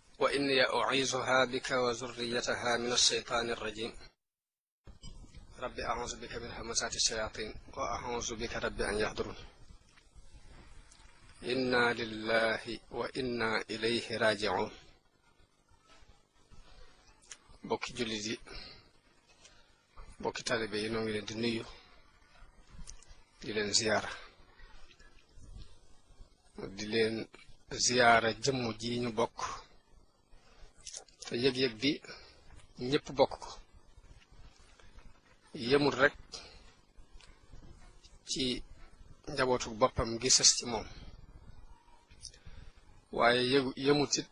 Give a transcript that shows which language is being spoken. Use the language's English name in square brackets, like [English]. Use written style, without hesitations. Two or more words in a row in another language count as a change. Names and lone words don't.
[Arabic] وإني أعيذها بك وذريتها من الشيطان الرجيم رب أعوذ بك من همزات الشياطين وأعوذ بك رب أن يحضرون إنا لله وإنا إليه راجعون [Wolof] bokki jullit yi bokki taalibe yi noo ngi leen di nuyu di leen ziyaara jëmm ji ñu bokk te yëg-yëg bi ñépp bokk ko yemul rekk ci njabootu boppam gi sës ci moom waaye yemut it